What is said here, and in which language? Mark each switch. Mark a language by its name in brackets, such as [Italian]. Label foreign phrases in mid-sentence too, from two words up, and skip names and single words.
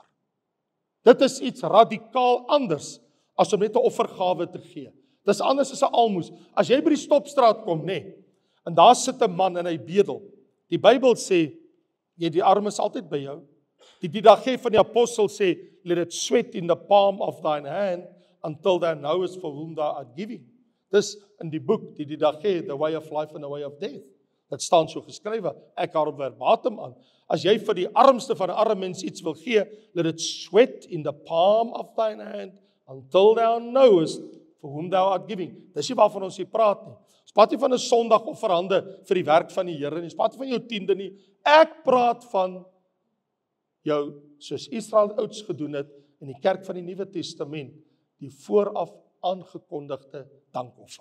[Afrikaans] Dit is iets radikaal anders as om net 'n offergawe te gee. Dis anders as 'n almoes. As jy by die stopstraat kom, en daar sit 'n man en hy bedel. Die Bybel sê, die armes altyd by jou. Die didache van die apostel sê, [English] let it sweat in the palm of thine hand until thou knowest for whom thou art giving. [Afrikaans] Dis in die boek, die didache, [English] the way of life and the way of death. [Afrikaans] Dit staan so geskrywe, ek hou verbatim aan. As jy vir die armste van 'n arme mens iets wil gee, [English] let it sweat in the palm of thine hand until thou knowest for whom thou art giving. [Afrikaans] Dis nie waarvan ons hier praat nie. Ons praat nie van 'n Sondagofferhande vir die werk van die Here nie. Ons praat nie van jou tiende nie. Ek praat van jou, soos Israel ouds gedoen het in die kerk van die Nuwe Testament, die vooraf aangekondigde dankoffer.